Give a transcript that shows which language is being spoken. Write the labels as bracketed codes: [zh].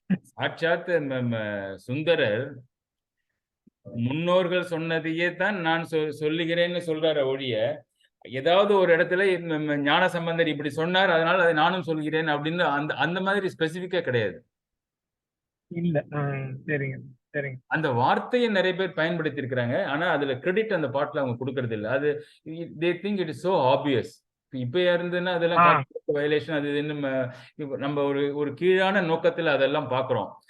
[ta] சாட்சாத் சுந்தரர் முன்னோர்கள் சொன்னதையே தான் நான் சொல்லுகிறேன்னு சொல்றாரு ஒழிய, ஏதாவது ஒரு இடத்துல ஞான சம்பந்தர் இப்படி சொன்னார் அதனால அதை நானும் சொல்கிறேன் அப்படின்னு அந்த மாதிரி ஸ்பெசிபிக்கா கிடையாது. இல்ல. சரிங்க சரிங்க. அந்த வார்த்தையை நிறைய பேர் பயன்படுத்தி இருக்கிறாங்க. ஆனா அதுல கிரெடிட் அந்த பாட்டுல அவங்க கொடுக்கறது இல்ல. [en] அது they think it is so obvious. [ta] இப்ப இருந்துன்னா அதெல்லாம் வயலேஷன் அது நம்ம ஒரு கீழான நோக்கத்துல அதெல்லாம் பாக்குறோம்.